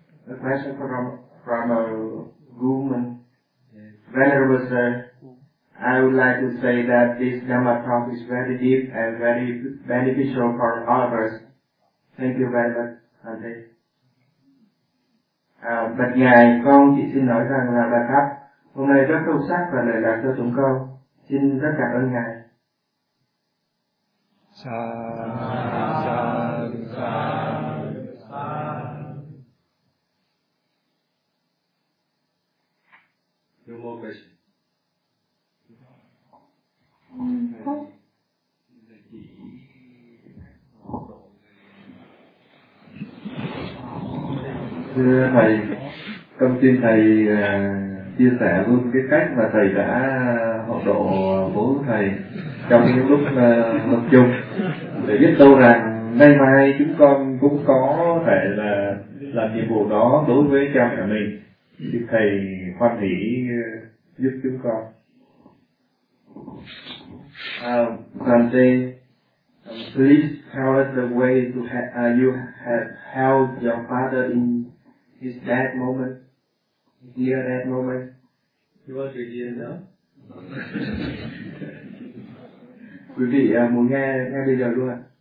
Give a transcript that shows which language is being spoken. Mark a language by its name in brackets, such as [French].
[English] A question from a woman, Venerable Sir. I would like to say that this Dhamma talk is very deep and very beneficial for all of us. Thank you very much, Sante. [Vietnamese] Bạch Ngài, con chỉ xin nói rằng là bài pháp hôm nay rất sâu sắc và lợi lạc cho chúng con. Xin rất cảm ơn Ngài. [English] No more questions. [Vietnamese] Thưa thầy, con xin thầy chia sẻ luôn cái cách mà thầy đã hộ độ bố thầy trong những lúc tập trung, để biết đâu rằng nay mai chúng con cũng có thể là làm nhiệm vụ đó đối với cha mẹ mình, thì thầy hoan hỷ giúp chúng con. [English] Sante, please tell us the way to you have held your father in his dead moment, near that moment. You want to hear now? [Vietnamese] Quý vị muốn nghe bây giờ luôn ạ?